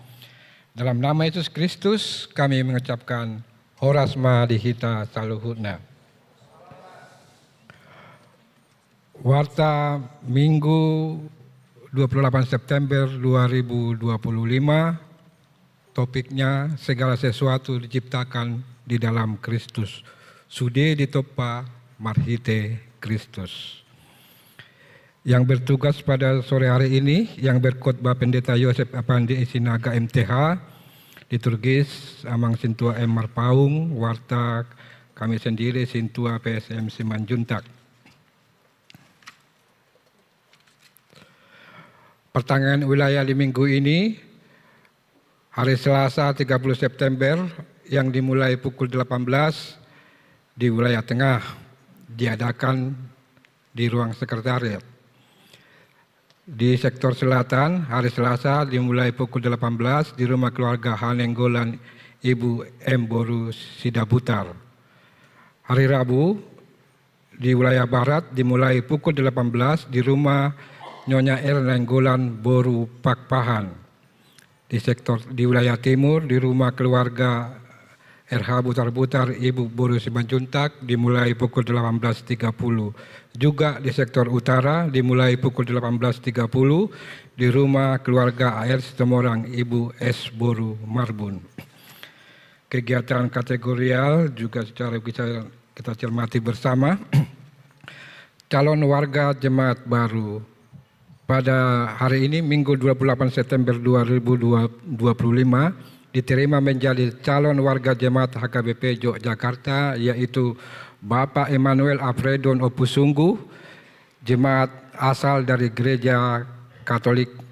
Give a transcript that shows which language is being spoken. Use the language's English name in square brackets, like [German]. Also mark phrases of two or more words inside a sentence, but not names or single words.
[Indonesian] Dalam nama Yesus Kristus kami mengucapkan [Batak Toba] Horasma Dihita Saluhutna. [Indonesian] Warta Minggu 28 September 2025, topiknya segala sesuatu diciptakan di dalam Kristus. [Batak Toba] Sude ditopa marhite Kristus. [Indonesian] Yang bertugas pada sore hari ini, yang berkhotbah Pendeta Yosef Apandi Isinaga MTH, liturgis Amang Sintua M. Marpaung, warta kami sendiri Sintua PSM Simanjuntak. Pertengahan wilayah di minggu ini, hari Selasa 30 September yang dimulai pukul 18 di wilayah tengah diadakan di ruang sekretariat. Di sektor selatan, hari Selasa dimulai pukul 18 di rumah keluarga Hanenggolan Ibu M. Boru Sidabutar. Hari Rabu di wilayah barat dimulai pukul 18 di rumah Nyonya R. Nenggolan Boru Pakpahan. Di wilayah timur di rumah keluarga RH Butar-Butar Ibu Boru Simanjuntak dimulai pukul 18.30. Juga di sektor utara dimulai pukul 18.30 di rumah keluarga AR Sitomorang Ibu S. Boru Marbun. Kegiatan kategorial juga secara kita cermati bersama. Calon warga jemaat baru. Pada hari ini Minggu 28 September 2025 diterima menjadi calon warga jemaat HKBP Yogyakarta, yaitu Bapak Emmanuel Afredon Opusunggu, jemaat asal dari Gereja Katolik.